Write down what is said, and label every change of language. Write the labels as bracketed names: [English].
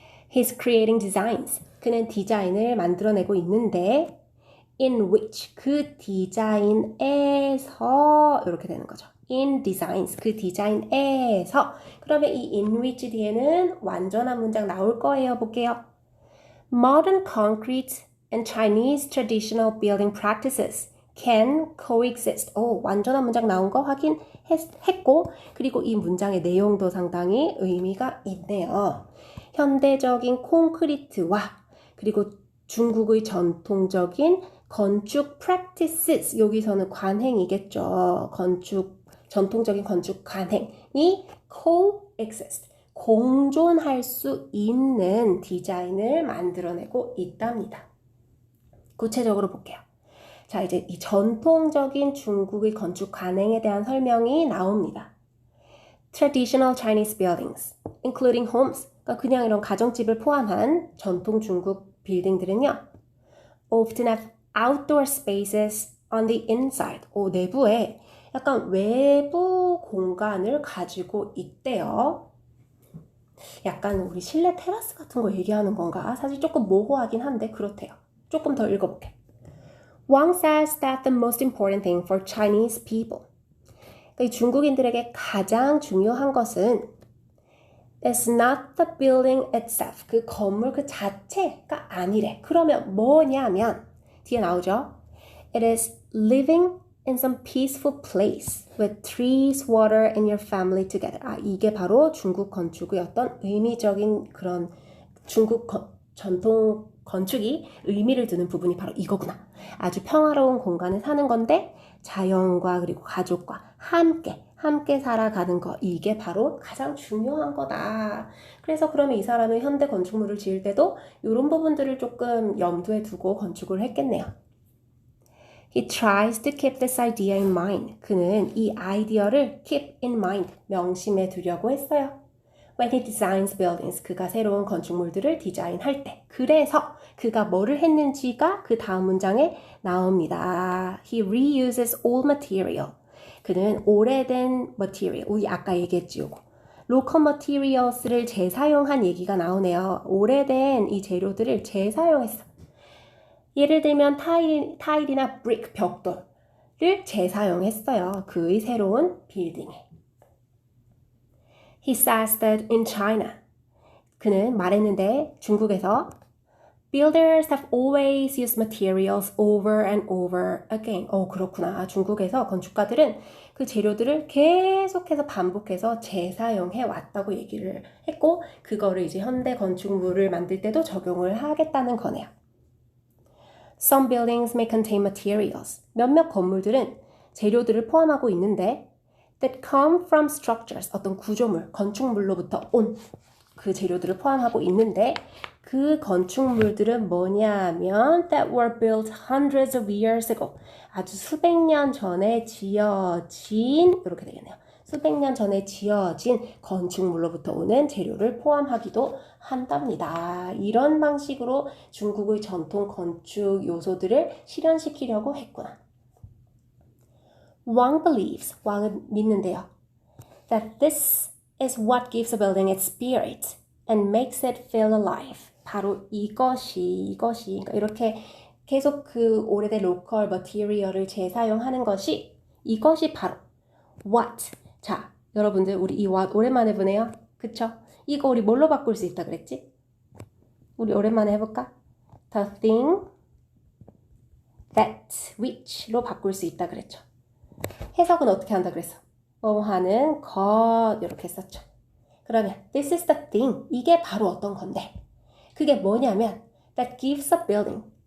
[English] He's creating designs. [Korean] 그는 디자인을 만들어내고 있는데 [English] in which, [Korean] 그 디자인에서 이렇게 되는 거죠. [English] in designs, [Korean] 그 디자인에서. 그러면 이 [English] in which [Korean] 뒤에는 완전한 문장 나올 거예요. 볼게요. [English] Modern concrete and Chinese traditional building practices can coexist. [Korean] 완전한 문장 나온 거 확인했고, 그리고 이 문장의 내용도 상당히 의미가 있네요. 현대적인 콘크리트와 그리고 중국의 전통적인 건축 practices, 여기서는 관행이겠죠. 전통적인 건축 관행이 coexist, 공존할 수 있는 디자인을 만들어내고 있답니다. 구체적으로 볼게요. 자, 이제 이 전통적인 중국의 건축 관행에 대한 설명이 나옵니다. [English] Traditional Chinese buildings, including homes, [Korean] 그러니까 그냥 이런 가정집을 포함한 전통 중국 빌딩들은요, [English] often have outdoor spaces on the inside, [Korean] 내부에 약간 외부 공간을 가지고 있대요. 약간 우리 실내 테라스 같은 거 얘기하는 건가? 사실 조금 모호하긴 한데 그렇대요. 조금 더 읽어볼게. [English] Wang says that the most important thing for Chinese people, [Korean] 그러니까 이 중국인들에게 가장 중요한 것은 [English] is not the building itself, [Korean] 그 건물 그 자체가 아니래. 그러면 뭐냐면 뒤에 나오죠. [English] It is living in some peaceful place with trees, water, and your family together. [Korean] 이게 바로 중국 건축의 어떤 의미적인 그런 중국 전통 건축이 의미를 두는 부분이 바로 이거구나. 아주 평화로운 공간에 사는 건데 자연과 그리고 가족과 함께 살아가는 거, 이게 바로 가장 중요한 거다. 그래서 그러면 이 사람은 현대 건축물을 지을 때도 이런 부분들을 조금 염두에 두고 건축을 했겠네요. [English] He tries to keep this idea in mind. [Korean] 그는 이 아이디어를 [English] keep in mind, [Korean] 명심해 두려고 했어요. [English] When he designs buildings, [Korean] 그가 새로운 건축물들을 디자인할 때. 그래서 그가 뭐를 했는지가 그 다음 문장에 나옵니다. [English] He reuses old material. [Korean] 그는 오래된 material, 우리 아까 얘기했지 요거. [English] local materials [Korean] 를 재사용한 얘기가 나오네요. 오래된 이 재료들을 재사용했어. 예를 들면 타일이나 brick, 벽돌을 재사용했어요. 그의 새로운 빌딩에. [English] He says that in China, [Korean] 그는 말했는데 중국에서 [English] builders have always used materials over and over again. [Korean] 그렇구나. 중국에서 건축가들은 그 재료들을 계속해서 반복해서 재사용해 왔다고 얘기를 했고, 그거를 이제 현대 건축물을 만들 때도 적용을 하겠다는 거네요. [English] Some buildings may contain materials. [Korean] 몇몇 건물들은 재료들을 포함하고 있는데 [English] that come from structures, [Korean] 어떤 구조물, 건축물로부터 온 그 재료들을 포함하고 있는데 그 건축물들은 뭐냐면 [English] that were built hundreds of years ago. [Korean] 아주 수백 년 전에 지어진, 이렇게 되겠네요. 수백 년 전에 지어진 건축물로부터 오는 재료를 포함하기도 한답니다. 이런 방식으로 중국의 전통 건축 요소들을 실현시키려고 했구나. [English] Wang believes, [Korean] 왕은 믿는데요, [English] that this is what gives a building its spirit and makes it feel alive. [Korean] 바로 이것이 그러니까 이렇게 계속 그 오래된 로컬 머티리얼을 재사용하는 것이, 이것이 바로 what. 자, 여러분들 우리 이 what 오랜만에 보네요. 그쵸? 이거 우리 뭘로 바꿀 수 있다 그랬지? 우리 오랜만에 해볼까? [English] The thing that which [Korean] 로 바꿀 수 있다 그랬죠. 해석은 어떻게 한다 그랬어? 뭐 하는 것 이렇게 썼죠. 그러면 [English] this is the thing. [Korean] 이게 바로 어떤 건데? 그게 뭐냐면 [English] that gives a building.